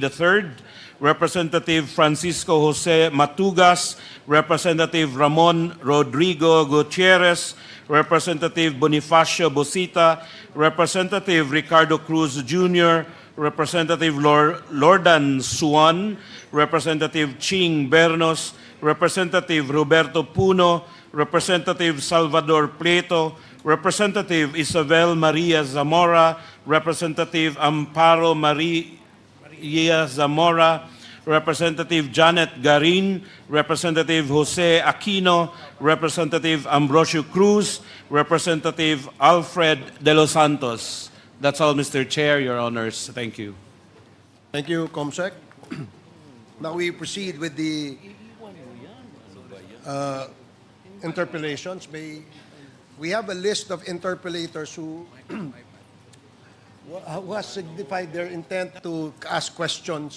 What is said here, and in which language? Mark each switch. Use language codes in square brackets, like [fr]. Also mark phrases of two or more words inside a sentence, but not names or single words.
[en] III, Representative Francisco Jose Matugas, Representative Ramon Rodrigo Gutierrez, Representative Bonifacio Bosita, Representative Ricardo Cruz Jr., Representative Lordan Suan, Representative Ching Bernos, Representative Roberto Puno, Representative Salvador Prieto, Representative Isabel Maria Zamora, Representative Amparo Maria Zamora, Representative Janet Garin, Representative Jose Aquino, Representative Ambrosio Cruz, Representative Alfred De Los Santos. That's all, Mr. Chair, Your Honors. Thank you. Thank you, Comsec. Now we proceed with the interpellations. We have a list of interpellators who has signified their intent to ask questions.